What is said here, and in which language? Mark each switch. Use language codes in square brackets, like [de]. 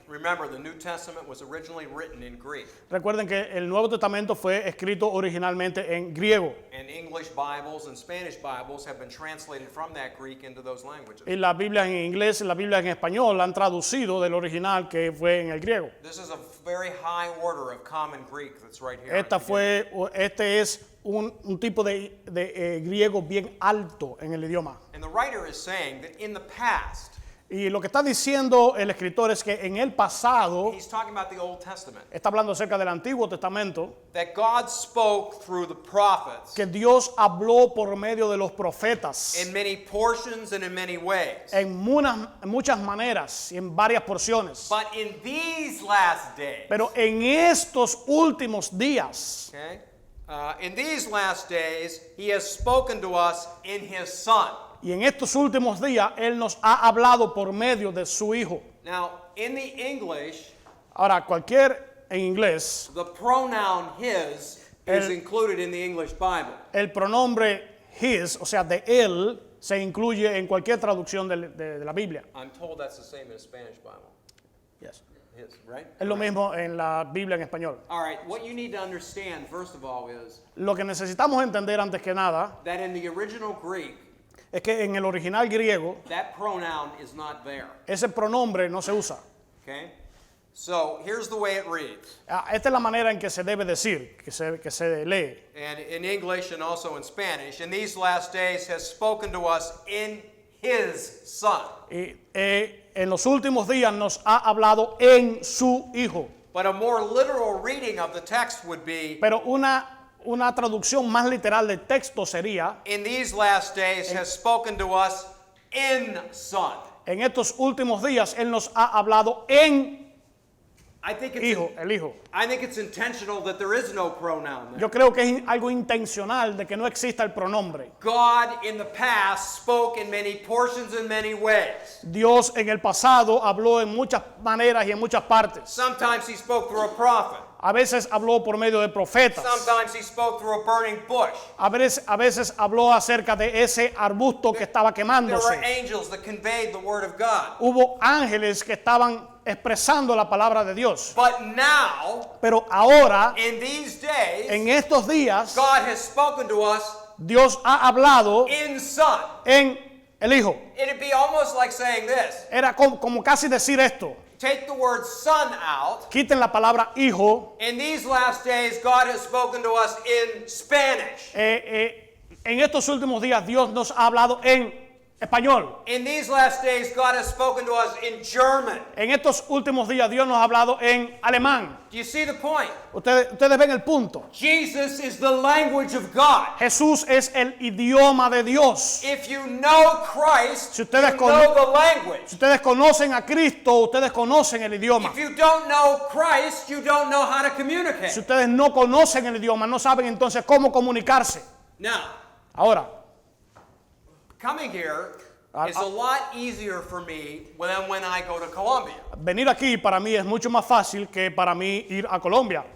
[en] Remember, the New Testament was originally written in Greek, [es] Recuerden que el Nuevo Testamento fue escrito originalmente en griego [en] and English Bibles and Spanish Bibles have been translated from that Greek into those languages. [es] y la Biblia en inglés y la Biblia en español la han traducido del original que fue en el griego. [en] This is a very high order of common Greek that's right here. at the beginning. [es] Este es un tipo de griego bien alto en el idioma. [en] And the writer is saying that in the past, [es] Y lo que está diciendo el escritor es que en el pasado, [en] he's talking about the Old Testament, [es] está hablando acerca del Antiguo Testamento, [en] that God spoke through the prophets [es] que Dios habló por medio de los profetas [en] in many portions and in many ways. [es] en muchas maneras y en varias porciones. [en] But in these last days, [es] Pero en estos últimos días, [en] okay, in these last days, he has spoken to us in his Son. [es] y en estos últimos días, Él nos ha hablado por medio de su Hijo. [en] Now, in the English, [es] Ahora, en inglés, [en] the pronoun his is [es] El- [en] included in the English Bible. [es] el pronombre his, o sea, de Él, se incluye en cualquier traducción de la Biblia. [en] I'm told that's the same in the Spanish Bible. Yes. His, right? [es] Es lo mismo en la Biblia en español. [en] All right, what you need to understand, first of all, is [es] Lo que necesitamos entender antes que nada [en] that in the original Greek, [es] es que en el original griego, [en] that pronoun is not there. [es] ese pronombre no se usa. [en] Okay? So here's the way it reads. [es] Esta es la manera en que se debe decir, que se lee. [en] And in English and also in Spanish, in these last days has spoken to us in his Son. [es] Y, en los últimos días nos ha hablado en su Hijo. [en] But a more literal reading of the text would be, [es] Pero una traducción más literal del texto sería, [en] in these last days has spoken to us in Son. [es] en estos últimos días Él nos ha hablado en [en] I think it's [es] hijo, el hijo. [en] I think it's intentional that there is no pronoun there. [es] Yo creo que es algo intencional de que no exista el pronombre. [en] God in the past spoke in many portions in many ways. [es] Dios en el pasado habló en muchas maneras y en muchas partes. [en] Sometimes he spoke through a prophet. [es] A veces habló por medio de profetas. [en] Sometimes he spoke through a burning bush. [es] A veces habló acerca de ese arbusto que estaba [en] There were [es] quemándose. [en] angels that conveyed the word of God. [es] Hubo ángeles que estaban expresando la palabra de Dios. [en] But now, [es] Pero ahora, [en] in these days, [es] en estos días, [en] God has spoken to us [es] Dios ha hablado [en] in Son. [es] en el Hijo. [en] It'd be almost like saying this. [es] Era como casi decir esto. [en] Take the word son out. [es] Quiten la palabra hijo. [en] In these last days, God has spoken to us in Spanish. [es] En estos últimos días Dios nos ha hablado en español. [en] In these last days, God has spoken to us in German. [es] En estos últimos días Dios nos ha hablado en alemán. [en] Do you see the point? [es] Ustedes ven el punto. [en] Jesus is the language of God. [es] Jesús es el idioma de Dios. [en] If you know Christ, [es] Si [en] you [es] ustedes [en] know the language. [es] Si ustedes conocen a Cristo, ustedes conocen el idioma. [en] If you don't know Christ, you don't know how to communicate. [es] Si ustedes no conocen el idioma, no saben entonces cómo comunicarse. [en] Now, [es] Ahora, [en] coming here is a lot easier for me than when I go to Colombia. [es] venir aquí para mí es mucho más fácil que para mí ir a Colombia.